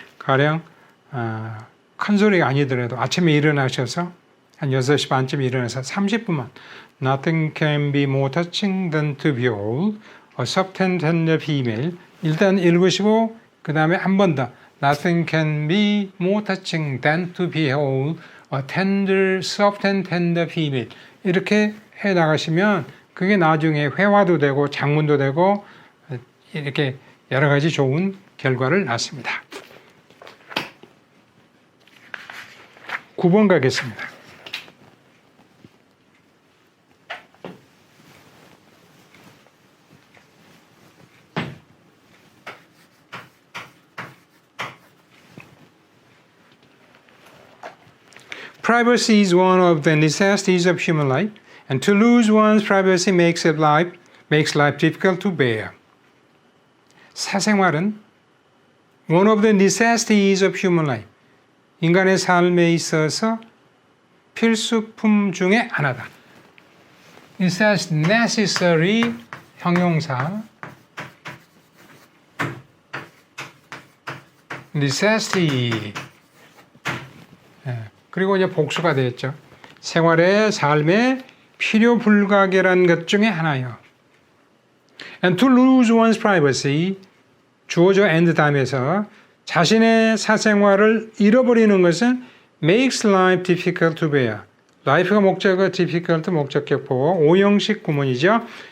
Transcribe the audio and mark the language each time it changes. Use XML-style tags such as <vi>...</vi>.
<ko>가령 큰 소리가 아니더라도 아침에 일어나셔서 한 6시 반쯤 일어나서 30분만</ko> <en>Nothing can be more touching than to behold a soft and tender female.</en> <ko>일단 읽으시고 그 다음에 한 번 더</ko> <en>Nothing can be more touching than to behold a tender, soft and tender female.</en> <ko>이렇게 해 나가시면 그게 나중에 회화도 되고 장문도 되고 이렇게 여러 가지 좋은 결과를 낳습니다. 9번 가겠습니다.</ko> <en>Privacy is one of the necessities of human life, and to lose one's privacy makes life difficult to bear.</en> <ko>사생활은</ko> <en>one of the necessities of human life.</en> <ko>인간의 삶에 있어서 필수품 중에 하나다.</ko> <en>necessary 형용사 necessity.</en> <ko>그리고 이제 복수가 되었죠. 생활의 삶에 필요 불가결한 것 중에 하나요.</ko> <en>And to lose one's privacy, 주어져 and 다음에서</en> <ko>자신의 사생활을 잃어버리는 것은</ko> <en>makes life difficult to bear.</en> <ko>life가 목적어, difficult 목적격보, 오형식 구문이죠.</ko>